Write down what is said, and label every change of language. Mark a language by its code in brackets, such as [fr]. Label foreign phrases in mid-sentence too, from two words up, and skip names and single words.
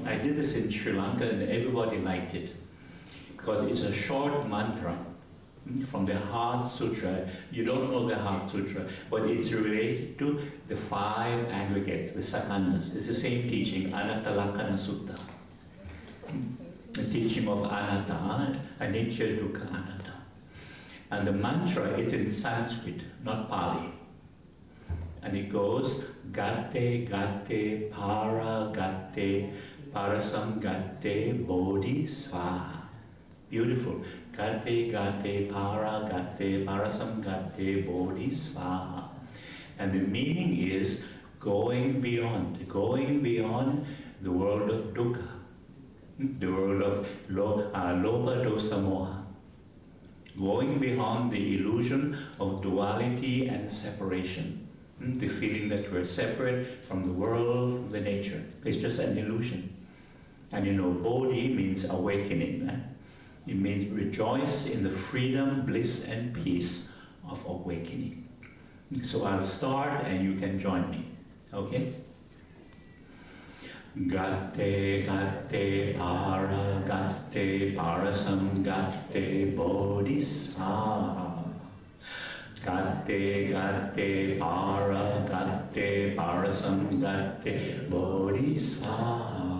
[en] I did this in Sri Lanka and everybody liked it because it's a short mantra from the Heart Sutra. You don't know the Heart Sutra, but it's related to the 5 aggregates, the sakandas. It's the same teaching, Anatta Lakkhana Sutta. The teaching of [pi] anatta, anicca, dukkha, anatta. [en] And the mantra is in Sanskrit, not Pali. And it goes, [sa] Gatte, Gatte, Para, Gatte, Parasam, Gatte, Bodhi, Svaha. [en] Beautiful. [sa] Gatte, Gatte, Para, Gatte, Parasam, Gatte, Bodhi, Svaha. [en] And the meaning is going beyond the world of dukkha, the world of [pi] lobha, dosa, moha. [en] Going beyond the illusion of duality and separation. The feeling that we're separate from the world, from the nature. It's just an illusion. And bodhi means awakening. It means rejoice in the freedom, bliss and peace of awakening. So I'll start and you can join me. Okay? [sa] Gatte, gatte, para, gatte, parasam, gatte, bodhisvaha. Gatte, gatte, para, gatte, parasam, gatte, bodhisvaha.